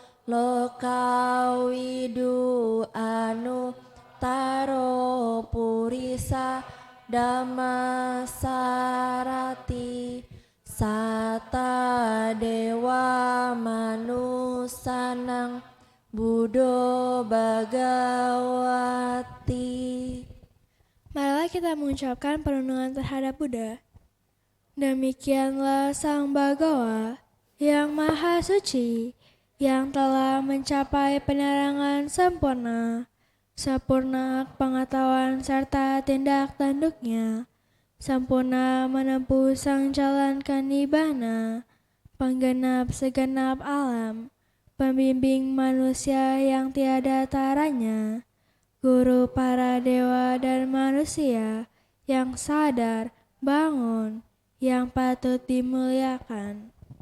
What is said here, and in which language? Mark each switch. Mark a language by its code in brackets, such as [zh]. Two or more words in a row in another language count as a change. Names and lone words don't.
[pi] lokawidu anu taro purisa Dhamma sarati sata dewa manusanang Buddho Bhagawati. [id] Marilah kita mengucapkan perlindungan terhadap Buddha. Demikianlah Sang Bhagawa yang Maha Suci, yang telah mencapai penerangan sempurna, sempurna pengetahuan serta tindak tanduknya, sempurna menempuh sang jalan kanibana, penggenap segenap alam, pembimbing manusia yang tiada taranya, guru para dewa dan manusia yang sadar, bangun, yang patut dimuliakan.